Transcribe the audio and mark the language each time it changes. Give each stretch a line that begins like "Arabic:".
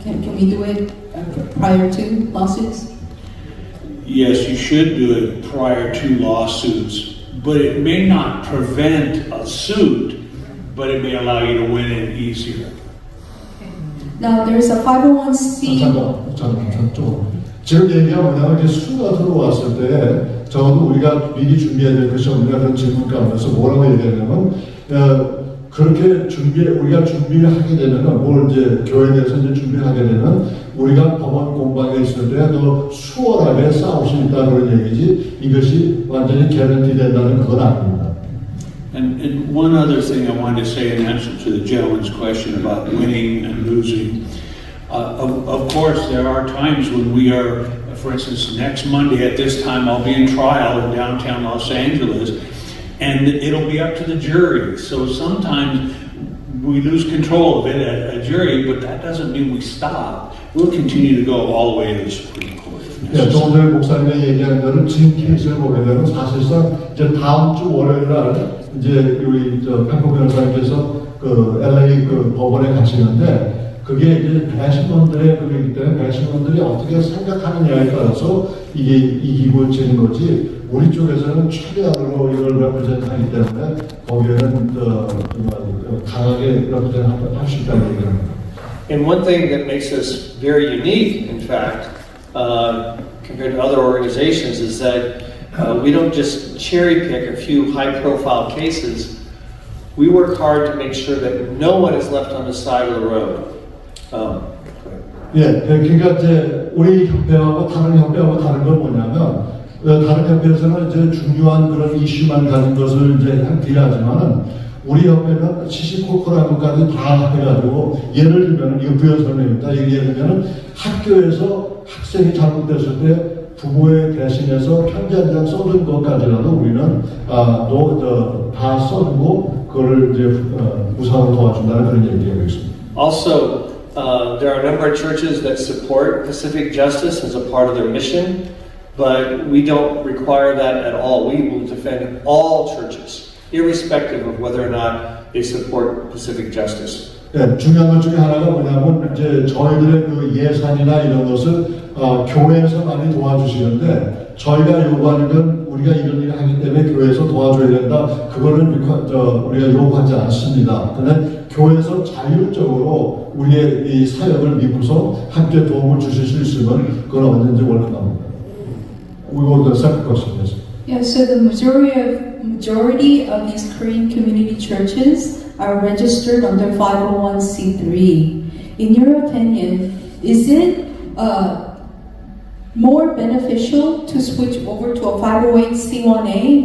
English: Can we do it prior to lawsuits? Yes, you should do it prior to lawsuits, but it may not prevent a suit, but it may allow you to win it easier. Now there's a 501c.
Korean: 잠깐. 지금 얘기가 뭐냐면 이제 수가 들어왔을 때 적어도 우리가 미리 준비해야 될 것이 없느냐 그런 질문 가운데서 뭐라고 얘기하냐면 그렇게 우리가 준비를 하게 되면은 뭘 이제 교회에 대해서 이제 준비를 하게 되면 우리가 법원 공방에 있을 때 더 수월하게 싸울 수 있다 그런 얘기지 이것이 완전히 개런티 된다는 그건 아닙니다.
English: And one other thing I wanted to say in answer to the gentleman's question about winning and losing. Of course, there are times when we are, for instance, next Monday at this time, I'll be in trial in downtown Los Angeles, and it'll be up to the jury. So sometimes we lose control of it at a jury, but that doesn't mean we stop. We'll continue to go all the way to the Supreme Court.
Korean: 네, 조금 전에 목사님이 얘기한 거는 지금 케이스를 보게 되면 사실상 이제 다음 주 월요일 날 이제 우리 페퍼 변호사님께서 그 LA 그 법원에 가시는데 그게 이제 배심원들의 그이기 때문에 배심원들이 어떻게 생각하느냐에 따라서 이게 이기고 지는 거지 우리 쪽에서는 최대한으로 이걸 레프레젠트하기 때문에 거기에는 강하게 레프레젠트할 수 있다는 얘기입니다.
English: And one thing that makes us very unique, in fact, compared to other organizations, is that we don't just cherry pick a few high-profile cases. We work hard to make sure that no one is left on the side of the road.
Korean: 예, 그러니까 이제 우리 협회하고 다른 협회하고 다른 건 뭐냐면 다른 협회에서는 이제 중요한 그런 이슈만 가진 것을 이제 딜하지만은 우리 협회는 시시콜콜한 것까지 다 해가지고 예를 들면 이거 부연 설명입니다. 예를 들면 학교에서 학생이 잘못됐을 때 부모의 대신해서 편지 한 장 써준 것까지라도 우리는 다 써주고 그걸 이제 무상으로 도와준다는 그런 얘기하고 있습니다.
English: Also, there are a number of churches that support Pacific Justice as a part of their mission, but we don't require that at all. We will defend all churches, irrespective of whether or not they support Pacific Justice.
Korean: 네, 중요한 것 중에 하나가 뭐냐면 이제 저희들의 그 예산이나 이런 것을 교회에서 많이 도와주시는데 저희가 요구하는 건 우리가 이런 일을 하기 때문에 교회에서 도와줘야 된다. 그거는 우리가 요구하지 않습니다. 근데 교회에서 자율적으로 우리의 이 사역을 믿고서 함께 도움을 주실 수 있으면 그건 언제든지 welcome합니다.
English: We will the second question, yes. Yeah, so the majority of these Korean community churches are registered under 501c3. In your opinion, is it more beneficial to switch over to a 508c1a?